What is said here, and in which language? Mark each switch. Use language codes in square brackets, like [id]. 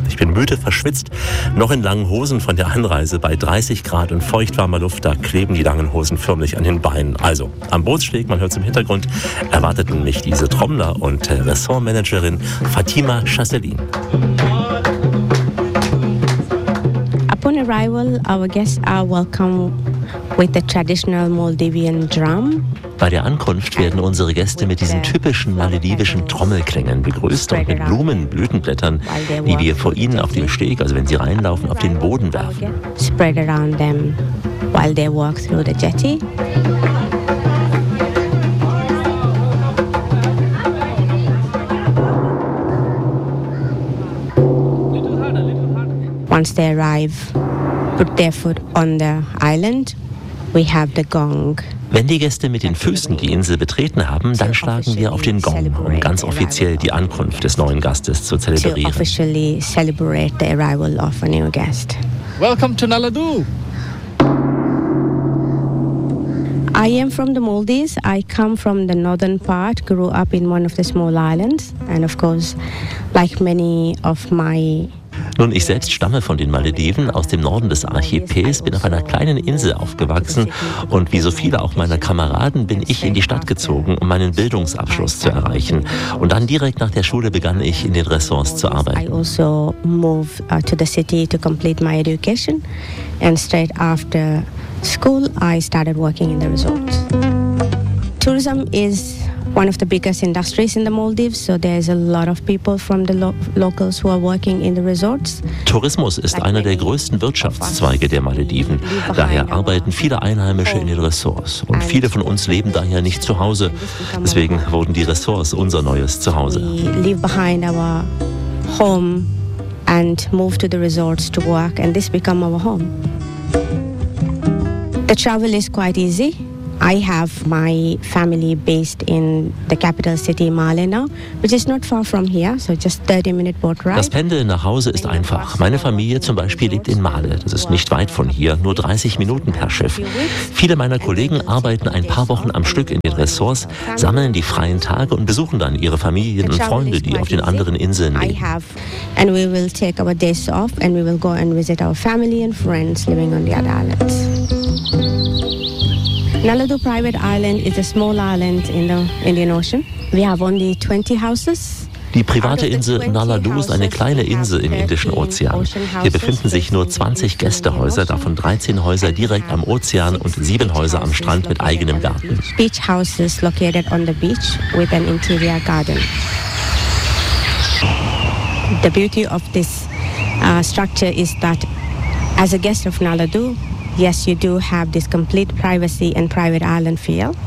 [de] Ich bin müde, verschwitzt, noch in langen Hosen von der Anreise. Bei 30 Grad und feuchtwarmer Luft, da kleben die langen Hosen förmlich an den Beinen. Also, am Bootssteg, man hört es im Hintergrund, erwarteten mich diese Trommler und Ressortmanagerin Fatima Chasselin. [en] Upon arrival, our guests are welcome with the traditional Maldivian drum. [de] Bei der Ankunft werden unsere Gäste mit diesen typischen maledivischen Trommelklängen begrüßt und mit Blumen, Blütenblättern, die wir vor ihnen auf dem Steg, also wenn sie reinlaufen, auf den Boden werfen. [en] Spread around them while they walk through the jetty. Once they arrive, put their foot on the island, we have the gong. [de] Wenn die Gäste mit den Füßen die Insel betreten haben, dann schlagen wir auf den Gong, um ganz offiziell die Ankunft des neuen Gastes zu zelebrieren. [en] Welcome to Naladu. I am from the Maldives. I come from the northern part, grew up in one of the small islands and of course like many of my. [de] Nun, ich selbst stamme von den Malediven aus dem Norden des Archipels, bin auf einer kleinen Insel aufgewachsen und wie so viele auch meiner Kameraden bin ich in die Stadt gezogen, um meinen Bildungsabschluss zu erreichen. Und dann direkt nach der Schule begann ich in den Ressorts zu arbeiten. [en] I also move to the city to complete my education and straight after school I started working in the resorts. Tourism is one of the biggest industries in the Maldives, so there's a lot of people from the locals who are working in the resorts. [de] Tourismus ist einer der größten Wirtschaftszweige der Malediven. Daher arbeiten viele Einheimische in den Resorts. Und viele von uns leben daher nicht zu Hause. Deswegen wurden die Resorts unser neues Zuhause. [en] We leave behind our home and move to the resorts to work, and this become our home. The travel is quite easy. I have my family based in the capital city Male now, which is not far from here, so just 30-minute boat ride. [de] Das Pendeln nach Hause ist einfach. Meine Familie zum Beispiel lebt in Male. Das ist nicht weit von hier, nur 30 Minuten per Schiff. Viele meiner Kollegen arbeiten ein paar Wochen am Stück in den Resorts, sammeln die freien Tage und besuchen dann ihre Familien und Freunde, die auf den anderen Inseln leben. [en] I have, and we will take our days off and we will go and visit our family and friends living on the other islands. Naledu Private Island is a small island in the Indian Ocean. We have only 20 houses. [de] Die private Insel Naledu ist eine kleine Insel im Indischen Ozean. Hier befinden sich nur 20 Gästehäuser, davon 13 Häuser direkt am Ozean und 7 Häuser am Strand mit eigenem Garten. [en] Beach houses located on the beach with an interior garden. The beauty of this structure is that as a guest of Naledu, yes, you do have this complete privacy and private island feel.